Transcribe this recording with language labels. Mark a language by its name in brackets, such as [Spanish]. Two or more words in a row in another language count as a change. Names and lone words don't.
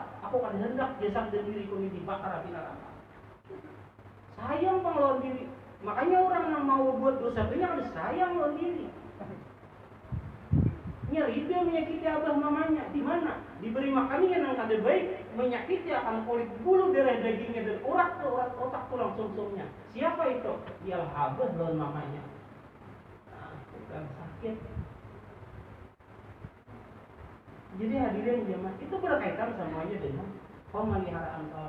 [Banjar] Aku kan hendak jasad dan diriku ini dibakar api neraka. Sayang bang lawan diri. Makanya orang yang mau buat dosa itu kan sayang lawan diri. Ridha menyakiti abah mamanya. Di mana? Diberi makannya yang kada baik, menyakiti akan kulit bulu darah dagingnya dan urat otak tulang sumsumnya. Siapa itu? Dia abah lawan mamanya. Nah, bukan sakit. Jadi hadirin jemaah itu berkaitan semuanya dengan pemeliharaan salat.